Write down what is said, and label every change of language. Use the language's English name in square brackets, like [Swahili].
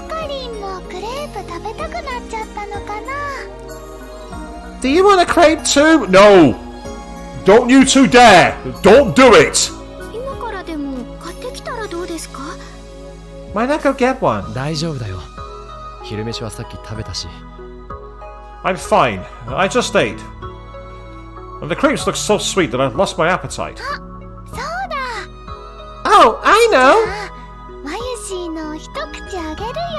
[Japanese] おかりんもクレープ食べたくなっちゃったのかな？ [English] Do you want a crepe too? No! Don't you two dare! Don't do it! [Japanese] 今からでも買ってきたらどうですか？ [English] Why not go get one? [Japanese] 大丈夫だよ。昼飯はさっき食べたし。 [English] I'm fine. I just ate. And the crepes look so sweet that I've lost my appetite. [Japanese] そうだ。 [English] Oh, I know! [Japanese] まゆしーの一口あげるよ。